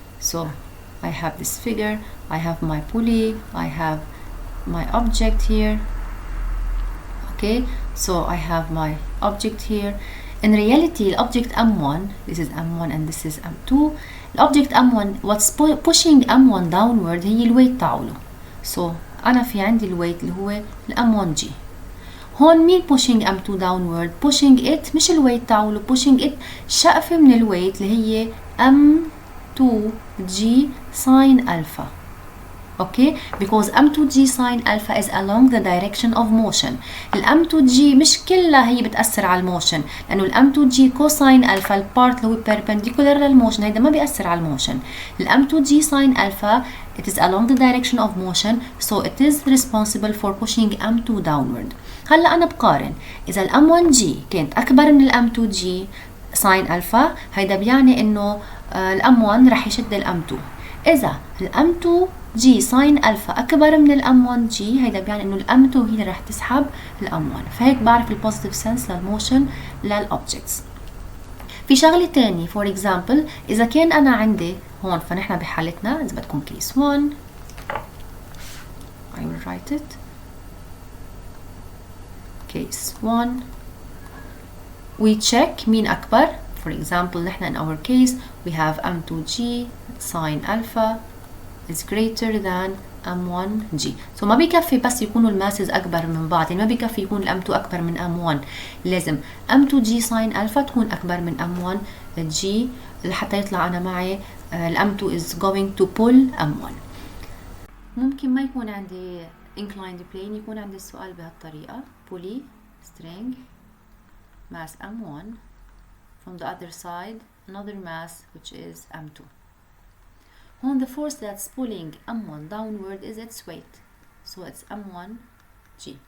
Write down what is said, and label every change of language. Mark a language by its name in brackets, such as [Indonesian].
[English] So I have this figure, I have my pulley, I have my object here. Okay, so I have my object here. In reality, the object M1, this is M1 and this is M2. The object M1, what's pushing M1 downward [Arabic] هي الويت تاعوله. So أنا في عندي الويت اللي هو M1G. هون مين [English] pushing M2 downward? Pushing it [Arabic] مش الويت تاعوله, pushing it شقفة من الويت اللي هي M2G sine alpha. [English] Okay, because M2G sine alpha is along the direction of motion. [Arabic] M2G مش كلها هي بتأثر على الموشن، لأنه M2G cosine alpha البارت اللي هو perpendicular للموشن هيدا ما بيأثر على الموشن. [English] M2G sine alpha it is along the direction of motion, so it is responsible for pushing M2 downward. [Arabic] هلا أنا بقارن إذا M1G كانت أكبر من M2G sine alpا هيدا بيعني إنه M1 رح يشد M2. إذا M2G sin alpha أكبر من M1G هيدا بيعني إنه M2 هي اللي رح تسحب M1. فهيك بعرف البوزيتيف سنس للموشن للأوبجكتس. في شغلة تاني for example إذا كان أنا عندي هون فنحن بحالتنا إذا بدكم case 1 [English] I will write it. Case 1 we check [Arabic] مين أكبر. [English] For example نحن in our case we have M2G sin alpha is greater than M1G. [Arabic] So ما بيكفي بس يكونوا الماسز أكبر من بعض، يعني ما بيكفي يكون M2 أكبر من M1، لازم M2G sin alpha تكون أكبر من M1G لحتى يطلع أنا معي [English] M2 is going to pull M1. [Arabic] ممكن ما يكون عندي inclined plane، يكون عندي السؤال بهالطريقة pulley string mass M1 [English] from the other side another mass which is M2. On the force that's pulling M1 downward is its weight, so it's M1G.